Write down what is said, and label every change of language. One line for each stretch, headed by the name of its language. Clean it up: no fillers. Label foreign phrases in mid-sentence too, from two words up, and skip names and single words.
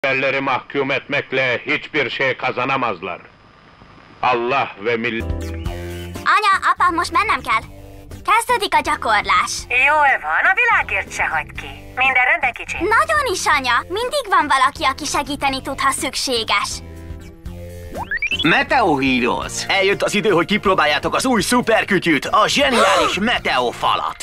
Turkish: Elleri mahkum etmekle hiçbir şey kazanamazlar. Allah ve millet...
Hungarian: Anya, apa, most mennem kell. Kezdődik a gyakorlás. Jól van, a világért se hagyd ki. Minden rendben, kicsi? Nagyon is, anya. Mindig van valaki, aki segíteni tud, ha szükséges. Meteo Heroes! Eljött az idő, hogy kipróbáljátok az új szuperkütyűt, a zseniális Meteo falat.